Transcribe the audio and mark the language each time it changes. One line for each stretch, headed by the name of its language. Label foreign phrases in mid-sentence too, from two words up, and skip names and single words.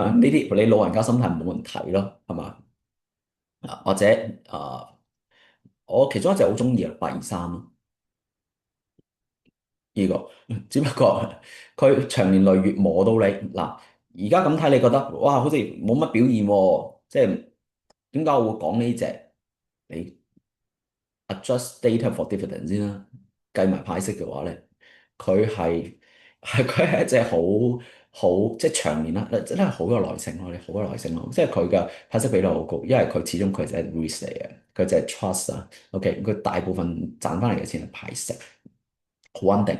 Cantonese: 呢啲你老人家心態冇問題咯，係嘛？或者啊，我其中一隻好中意823咯，呢個只不過佢長年累月磨到你嗱，而家咁睇你覺得哇，好似冇乜表現喎，即係點解我會講呢隻？你
English: adjust data for dividend
Cantonese: 先啦，計埋派息嘅話咧，佢係一隻好即係長年啦，真係好有耐性咯，你好有耐性咯，即係佢嘅派息比率好高，因為佢始終佢就係 risk 嚟嘅，佢就係
English: trust OK，
Cantonese: 佢大部分賺翻嚟嘅錢係派息，好穩定。